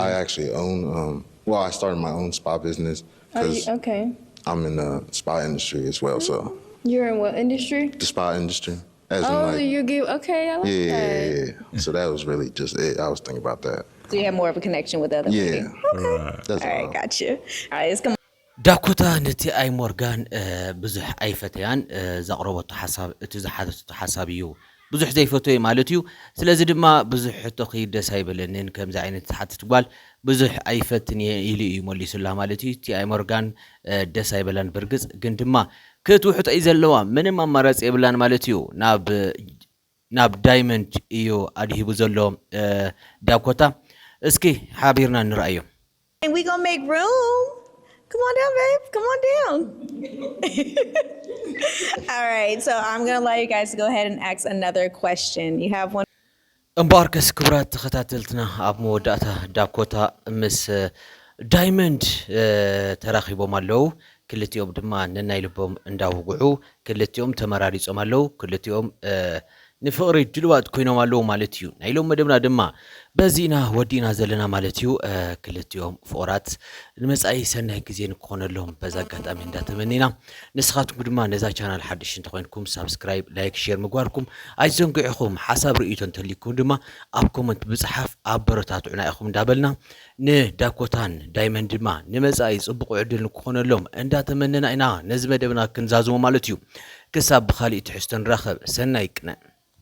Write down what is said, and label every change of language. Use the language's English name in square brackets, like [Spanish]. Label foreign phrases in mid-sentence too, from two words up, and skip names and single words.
[English] I actually own, well, I started my own spa business because Okay. I'm in the spa industry as well. So You're in what industry? the spa industry. As in Oh, like, you give, okay, I like that. yeah. So that was really just it. I was thinking about that. So you have more of a connection with the other lady? Right. That's All right, all. got you. All right, let's come [Tigrinya] ዳኮታ ነቲ ኣይ ሞርጋን ብዙሕ ኣይፈተያን ዘቕረበቶ ሓሳብ እቲ ዝሓተቶ ሓሳብ እዩ ብዙሕ ዘይፈተዮ ማለት እዩ ስለዚ ድማ ብዙሕ ሕቶ ደስ ኣይበለንን ከምዚ ዓይነት ዝሓትት ጓል ብዙሕ ኣይፈትን ኢሉ እዩ መሊሱላ ማለት እዩ እቲ ኣይ ሞርጋን ደስ ኣይበላን ብርግጽ ግን ድማ ክትውሕጥ እዩ ዘለዋ ምንም ኣማራፂ የብላን ማለት እዩ ናብ ዳይመንድ እዩ ኣድሂቡ ዘሎ ዳኮታ እስኪ ሓቢርና ንራእዮ [English] And we gonna make room. Come on down, babe. Come on down. All right, so I'm gonna allow you guys to go ahead and ask another question. You have one. [Tigrinya] እምባርከስ ክብራት ተኸታተልትና ኣብ መወዳእታ ዳኮታ ምስ ዳይመንድ ተራኺቦም ኣለው ክልቲኦም ድማ ነናይ ልቦም እንዳውግዑ ክልቲኦም ተመራሪጾም ኣለው ክልቲኦም ንፍቅሪ ድልዋት ኮይኖም ኣለው ማለት እዩ ናይ ሎም መደብና ድማ በዚና ወዲና ዘለና ማለት እዩ ክልቲኦም ፍቅራት ንመጻኢ ሰናይ ግዜ ንክኾነሎም በዛ አጋጣሚ እንዳተመኒና ንስኻትኩም ድማ ነዛ ቻናል ሓድሽ እንተኮይንኩም [English] subscribe like share [Tigrinya] ምግባርኩም ኣይዘንግዑኹም ሓሳብ ርእይቶ እንተልይኩም ድማ ኣብ ኮመንት ብጽሓፍ ኣበረታቱዕና ኢኹም እንዳበልና ንዳኮታን ዳይመንድ ድማ ንመጻኢ ጽቡቕ ዕድል ንክኾነሎም እንዳተመነና ኢና ነዚ መደብና ክንዛዝሞ ማለት እዩ ክሳብ ብኻሊእ ትሕዝቶ ንራኸብ ሰናይ ቅነ